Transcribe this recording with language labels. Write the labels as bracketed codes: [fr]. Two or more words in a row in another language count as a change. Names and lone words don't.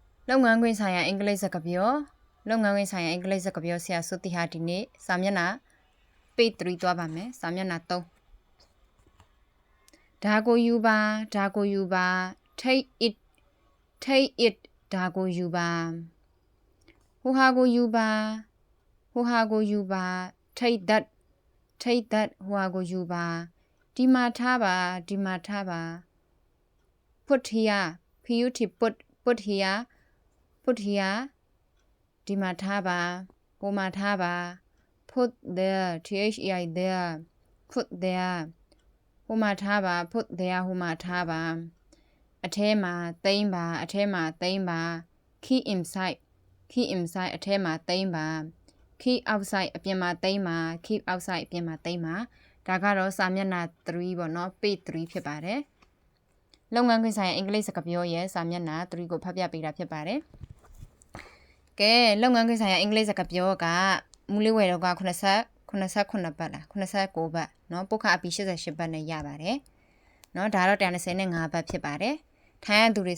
[my] လုပ်ငန်းခွင်ဆိုင်ရာအင်္ဂလိပ်စကားပြောလုပ်ငန်းခွင်ဆိုင်ရာအင်္ဂလိပ်စကားပြောဆရာစုတိဟာဒီနေ့စာမျက်နှာ page 3သွားပါမယ်စာမျက်နှာ3ဒါကိုယူပါ [en] take it [my] ဒါကိုယူပါဟိုဟာကိုယူပါ [en] take that [my] ဟိုဟာကိုယူပါဒီမှာထားပါ [en] put here put here [my] ဒီမှာထားပါ ဟိုမှာထားပါ [en] put there there put there [my] ဟိုမှာထားပါ [en] put there [my] ဟိုမှာထားပါအထဲမှာသိမ်းပါအထဲမှာသိမ်းပါ [en] keep inside [my] အထဲမှာသိမ်းပါ [en] keep outside [my] အပြင်မှာသိမ်းပါ [en] keep outside [my] အပြင်မှာသိမ်း ပါဒါကတော့စာမျက်နှာ3ပေါ့နော် page 3ဖြစ်ပါတယ်လုပ်ငန်းခွင်ဆိုင်ရာအင်္ဂလိပ်စကားပြောရဲ့စာမျက်နှာ3ကိုဖတ်ပြပေးတာဖြစ်ပါတယ်ကဲလုပ်ငန်းခွင်ဆိုင်ရာအင်္ဂလိပ်စကား ပြောကမူလေးဝယ်တော့က89ဘတ်လား89ဘတ်เนาะပုတ်ခအပီ88ဘတ်နဲ့ရပါတယ်เนาะဒါတော့125ဘတ်ဖြစ်ပါတယ်ထိုင်းရသူတွေ